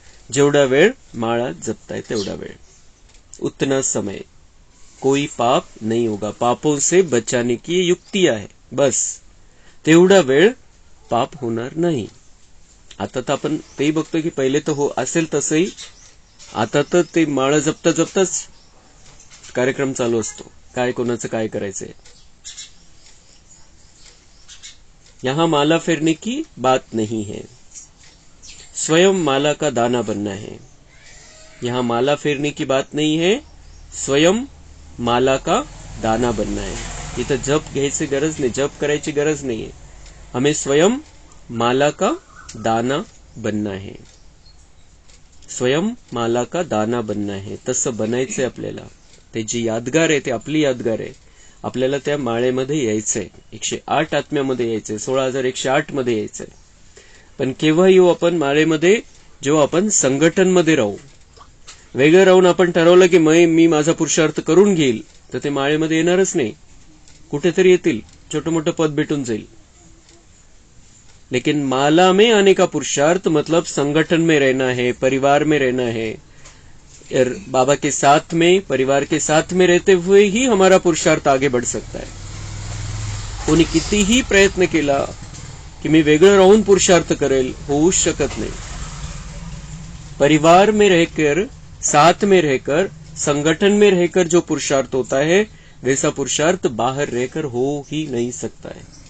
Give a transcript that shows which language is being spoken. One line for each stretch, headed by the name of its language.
Marathi: जेवढा वेळ माळा जपताय तेवढा वेळ,
Hindi: उतना समय कोई पाप नहीं होगा, पापों से बचाने की युक्तियां है,
Marathi: बस तेवढा वेळ पाप होणार नाही। आता तर आपण तेही बघतो की पहिले तर हो असेल तसंही, आता तर ते माळा जपता जपताच कार्यक्रम चालू असतो, काय कोणाचं काय करायचंय।
Hindi: यहां माला फेरने की बात नहीं है, स्वयं माला का दाना बनना है। यहां माला फेरने की बात नहीं है, स्वयं माला का दाना बनना है।
Marathi: इथं जप घ्यायची गरज नाही, जप करायची गरज नाहीये,
Hindi: हमें स्वयं माला का दाना बनना है, स्वयं माला का दाना बनना है।
Marathi: तसं बनायचंय आपल्याला, ते जी यादगार आहे ते आपली यादगार आहे, आपल्याला त्या माळेमध्ये यायचंय, 108 आत्म्यामध्ये यायचंय, 16,108 मध्ये यायचंय। पण केव्हा येऊ आपण माळेमध्ये? जेव्हा आपण संघटनमध्ये राहू। वेगळं राहून आपण ठरवलं की मी माझा पुरुषार्थ करून घेईल, तर ते माळेमध्ये येणारच नाही, कुठेतरी येतील, छोटं मोठं पद भेटून जाईल।
Hindi: लेकिन माला में आने का पुरुषार्थ मतलब संगठन में रहना है, परिवार में रहना है, बाबा के साथ में, परिवार के साथ में रहते हुए ही हमारा पुरुषार्थ आगे बढ़ सकता है।
Marathi: कोणी कितीही प्रयत्न केला कि मी वेगळं राहून पुरुषार्थ करेल, होऊच शकत नहीं।
Hindi: परिवार में रहकर, साथ में रहकर, संगठन में रहकर जो पुरुषार्थ होता है, वैसा पुरुषार्थ बाहर रहकर हो ही नहीं सकता है।